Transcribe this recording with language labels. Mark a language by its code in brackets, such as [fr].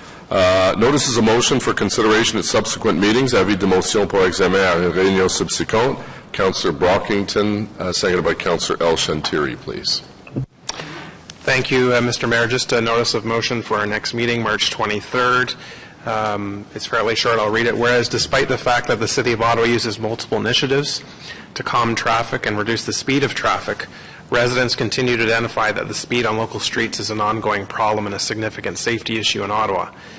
[en] Notices of motion for consideration at subsequent meetings. [fr] Avis de motion pour examen à une réunion subséquente. [en] Councillor Brockington, seconded by Councillor El Shantiri, please. Thank you, Mr. Mayor. Just a notice of motion for our next meeting, March 23rd. It's fairly short. I'll read it. Whereas despite the fact that the City of Ottawa uses multiple initiatives to calm traffic and reduce the speed of traffic, residents continue to identify that the speed on local streets is an ongoing problem and a significant safety issue in Ottawa.